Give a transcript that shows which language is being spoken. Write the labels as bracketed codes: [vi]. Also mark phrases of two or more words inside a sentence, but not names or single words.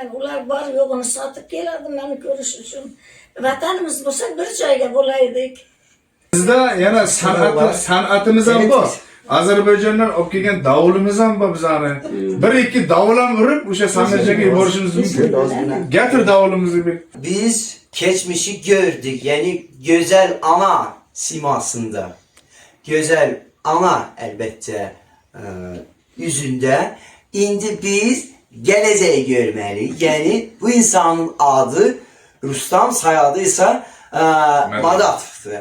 [uz] Ular bor yo'g'ini sotib keladi meni ko'rish uchun. Vatanimiz bo'lsa bir joyga bo'laydik. Bizda yana san'atimiz ham bor. Ozarbayjondan olib kelgan davulimiz ham bor bizani. Bir ikki davul ham urib o'sha sahnaga yuborishimiz mumkin. [tr] Getir davulimizni bir. Biz geçmişi gördük. Yani güzel ana simasında. Güzel ana elbette yüzünde. İndi biz geleceği görmeliyiz. Yani bu insanın adı Rustam, soyadıysa Madatov'dur.